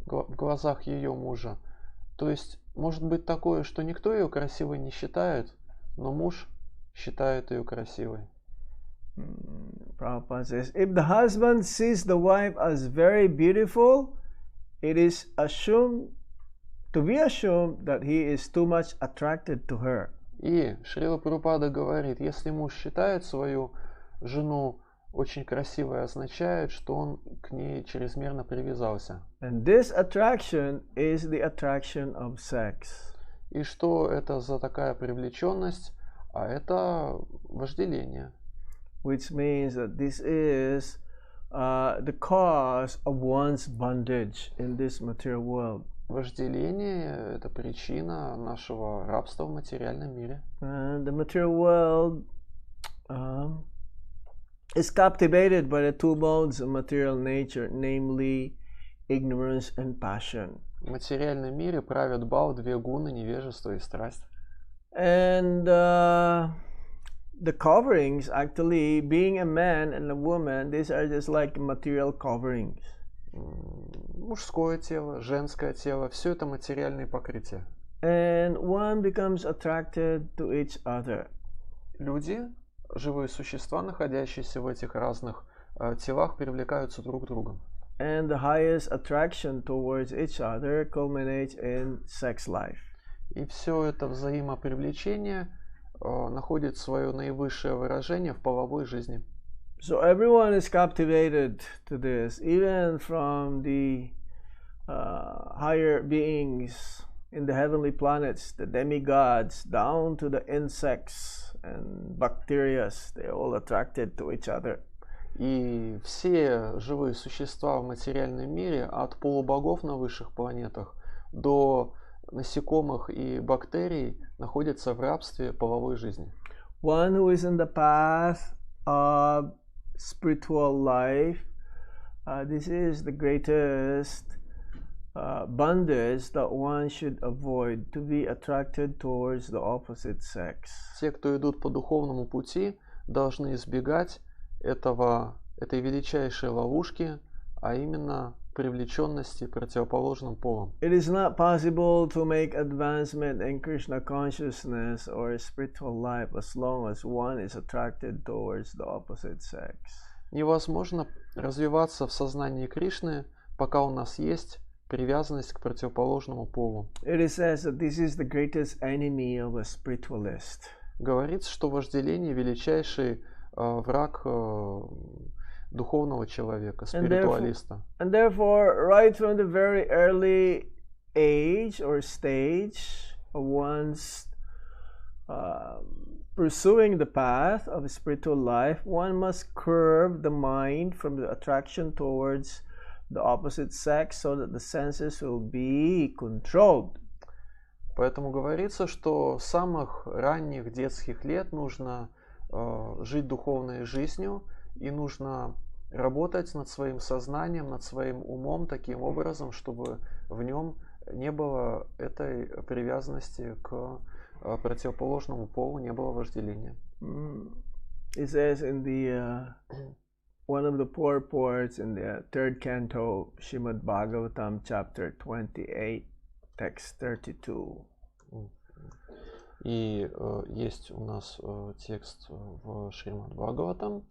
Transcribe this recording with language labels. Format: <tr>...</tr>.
<ru>В глазах ее мужа. То есть, может быть такое, что никто ее красивой не считает, но муж считает ее красивой.</ru> <en>Prabhupada says, if the husband sees the wife as very beautiful, it is assumed that he is too much attracted to her.</en> <ru>И Шрила Прабхупада говорит, если муж считает свою жену очень красивой, означает, что он к ней чрезмерно привязался.</ru> <en>And this attraction is the attraction of sex.</en> <ru>И что это за такая привлеченность? А это вожделение.</ru> <en>Which means that this is the cause of one's bondage in this material world.</en> <ru>Вожделение – это причина нашего рабства в материальном мире.</ru> <en>And the material world is captivated by the two modes of material nature, namely ignorance and passion.</en> <ru>В материальном мире правят бал две гуны – невежество и страсть.</ru> <en>And the coverings, actually, being a man and a woman, these are just like material coverings.</en> <ru>Мужское тело, женское тело – все это материальные покрытия.</ru> <en>And one becomes attracted to each other.</en> <ru>Люди, живые существа, находящиеся в этих разных телах, привлекаются друг к другу.</ru> <en>And the highest attraction towards each other culminates in sex life.</en> <ru>И все это взаимопривлечение находит свое наивысшее выражение в половой жизни.</ru> <en>So everyone is captivated to this, even from the higher beings in the heavenly planets, the demigods, down to the insects and bacteria. They're all attracted to each other.</en> <ru>И все живые существа в материальном мире, от полубогов на высших планетах до насекомых и бактерий, находятся в рабстве половой жизни.</ru> <en>One who is in the path of spiritual life this is the greatest bondage that one should avoid, to be attracted towards the opposite sex.</en> <ru>Те, кто идут по духовному пути, должны избегать этой величайшей ловушки, а именно привлеченности противоположным полом.</ru> <en>It is not possible to make advancement in Krishna consciousness or spiritual life as long as one is attracted towards the opposite sex.</en> <ru>Невозможно развиваться в сознании Кришны, пока у нас есть привязанность к противоположному полу.</ru> <en>It is said that this is the greatest enemy of a spiritualist.</en> <ru>Говорится, что вожделение величайший враг духовного человека, спиритуалиста.</ru> <en>And therefore, right from the very early age or stage of one's pursuing the path of spiritual life, one must curb the mind from the attraction towards the opposite sex so that the senses will be controlled.</en> <ru>Поэтому говорится, что с самых ранних детских лет нужно жить духовной жизнью, и нужно работать над своим сознанием, над своим умом таким образом, чтобы в нем не было этой привязанности к противоположному полу, не было вожделения.</ru> <en>It says in the one of the purports in the third canto, Srimad Bhagavatam, chapter 28, text 32.</en> <ru>И есть у нас текст в Шримад Бхагаватам</ru>